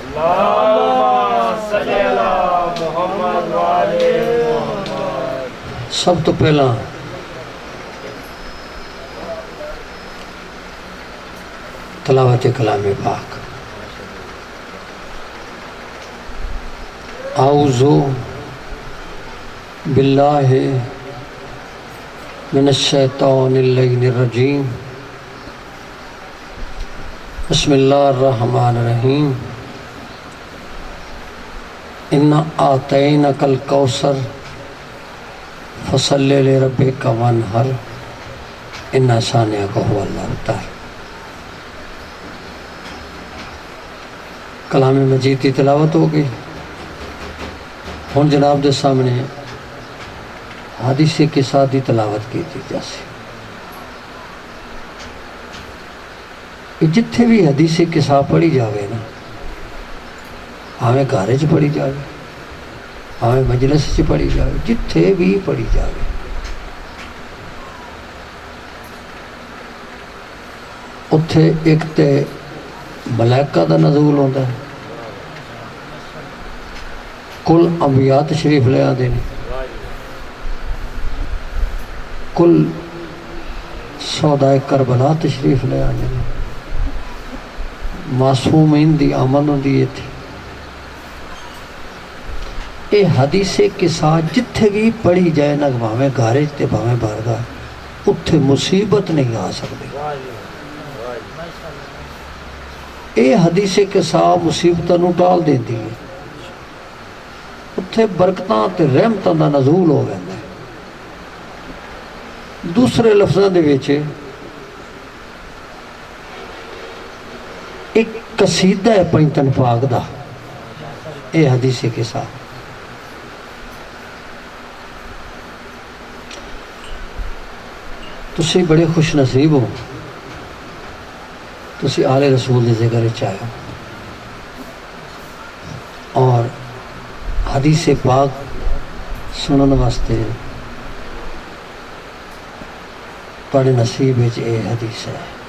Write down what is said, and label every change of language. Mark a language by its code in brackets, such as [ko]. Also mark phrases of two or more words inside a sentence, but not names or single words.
[pa] سب تو پہلا تلاوت کلام پاک۔ [ar] اعوذ باللہ من الشیطان اللعین الرجیم، بسم اللہ الرحمن الرحیم، انا اعطینک الکوثر فصل لربک وانحر ان شانئک ھو الابتر۔ [ur] کلام مجید کی تلاوت ہو گئی۔ [pa] ہن جناب دے سامنے [ur] حدیث کے ساتھ ہی تلاوت کی تھی، [pa] جیسے جتھے بھی حدیث قصہ پڑھی جاوے نا، ہمیں گھر چ پڑھی جاوے، ہمیں مجلس چ پڑھی جاوے، جتھے بھی پڑھی جاوے، اتھے ایک تے ملائکہ دا [ur] نزول ہوتا ہے، کل انبیاء تشریف لے آتے ہیں، کل سودائے کربلا تشریف لے آتے ہیں، [pa] معصومین دی آمد ہوندی ہے تھی۔ اے حدیث قصہ جتھے بھی پڑھی جائے نا، بھاویں گھر تے بھاویں بارگاہ، اتھے مصیبت نہیں آ سکتی۔ اے حدیث قصہ مصیبتاں نوں ٹال دیندی ہے، اتھے برکتاں تے رحمتاں دا نزول ہو ویندا ہے۔ دوسرے لفظاں دے وچ ایک قصیدہ ہے پنجتن پاک دا، اے حدیث قصہ۔ تسی بڑے خوش نصیب ہو، تسی آل رسول دے ذکر چاہو، اور حدیث پاک سنن واسطے بڑے نصیب وچ اے حدیث ہے.